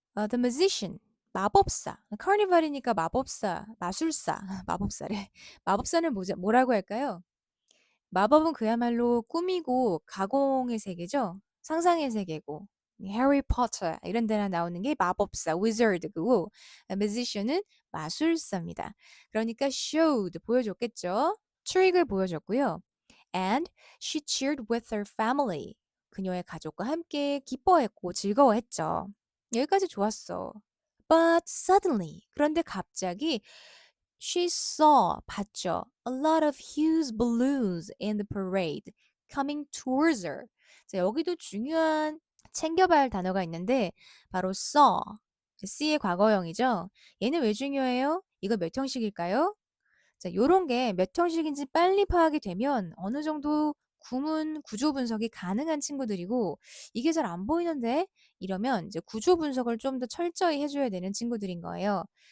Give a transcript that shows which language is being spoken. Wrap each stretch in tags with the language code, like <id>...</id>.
<ko>The musician 마법사 카니발이니까 마법사 마술사 마법사래 마법사는 뭐라고 할까요? 마법은 그야말로 꿈이고 가공의 세계죠. 상상의 세계고 해리포터 이런 데나 나오는 게 마법사, wizard고 musician은 마술사입니다. 그러니까 showed 보여줬겠죠. 트릭을 보여줬고요.</ko> <en>And she cheered with her family.</en> <ko>그녀의 가족과 함께 기뻐했고 즐거워했죠. 여기까지 좋았어.</ko> <en>But suddenly</en> <ko>그런데 갑자기</ko> <en>she saw</en> <ko>봤죠.</ko> <en>A lot of huge balloons in the parade coming towards her.</en> <ko>자, 여기도 중요한 챙겨봐야 할 단어가 있는데 바로 saw. C의 과거형이죠. 얘는 왜 중요해요? 이거 몇 형식일까요? 자, 요런 게 몇 형식인지 빨리 파악이 되면 어느 정도 구문 구조 분석이 가능한 친구들이고 이게 잘 안 보이는데 이러면 이제 구조 분석을 좀 더 철저히 해줘야 되는 친구들인 거예요.</ko>